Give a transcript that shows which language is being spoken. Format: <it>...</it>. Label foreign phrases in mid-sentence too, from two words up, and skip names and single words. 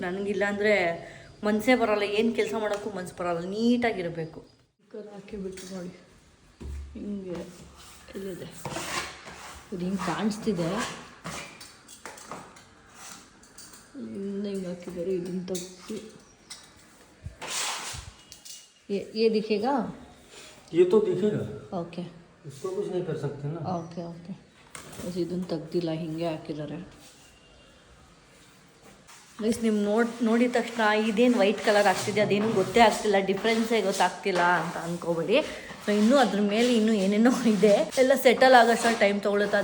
<kn>ನನಗಿಲ್ಲಾಂದರೆ ಮನಸ್ಸೇ ಬರೋಲ್ಲ, ಏನು ಕೆಲಸ ಮಾಡೋಕ್ಕೂ ಮನಸ್ಸು ಬರೋಲ್ಲ, ನೀಟಾಗಿರಬೇಕು. ಹಾಕಿಬಿಟ್ಟು ನೋಡಿ ಹಿಂಗೆ ಎಲ್ಲಿದೆ ಇದು ಹಿಂಗೆ ಕಾಣಿಸ್ತಿದೆ. ಇಲ್ಲಿಂದ ಹಿಂಗೆ ಹಾಕಿದ್ದಾರೆ. ಇದನ್ನು ತೆಗ್ದು</kn> <hi>ये दिखेगा? ये तो दिखेगा. ओके, इसको कुछ नहीं कर सकते ना.</hi> <en>okay okay.</en> <kn>ಇದನ್ನು ತೆಗ್ದಿಲ್ಲ, ಹಿಂಗೆ ಹಾಕಿದ್ದಾರೆ. ಗೈಸ್ ನೀವು ನೋಡಿದ ತಕ್ಷಣ ಇದೇನು</kn> <en>white colour</en> <kn>ಆಗ್ತಿದೆ ಅದೇನು ಗೊತ್ತೇ ಆಗ್ತಿಲ್ಲ, ಡಿಫ್ರೆನ್ಸೇ ಗೊತ್ತಾಗ್ತಿಲ್ಲ ಅಂತ ಅಂದ್ಕೋಬೇಡಿ. ಸೊ ಇನ್ನೂ ಅದ್ರ ಮೇಲೆ ಇನ್ನೂ ಏನೇನೋ ಇದೆ, ಎಲ್ಲ ಸೆಟಲ್ ಆಗೋಷ್ಟು ಟೈಮ್ ತೊಗೊಳುತ್ತೆ.</kn>